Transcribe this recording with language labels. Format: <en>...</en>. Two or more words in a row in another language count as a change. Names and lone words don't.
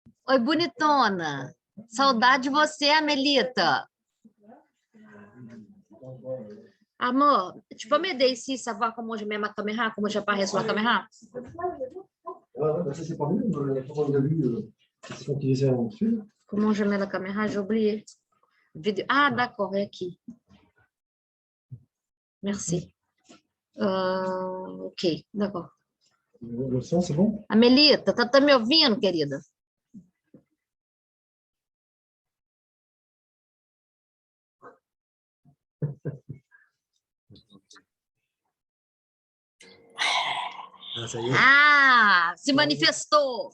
<pt>Oi, bonitona. Saudade de você, Amelita. Amor,</pt> <fr>tu peux m'aider ici, savoir comment je mets ma caméra, comment j'apparais sur la caméra? C'est pas mieux, comment on a vu, c'est qu'on utilisait en dessus. Comment je mets la caméra? J'ai oublié. Vidéo. Ah, d'accord,</fr> <pt>é aqui.</pt> <fr>Merci. Ok, d'accord. Le son, c'est bon?</fr> <pt>Amelita, tá me ouvindo, querida? Ah, se manifestou.</pt>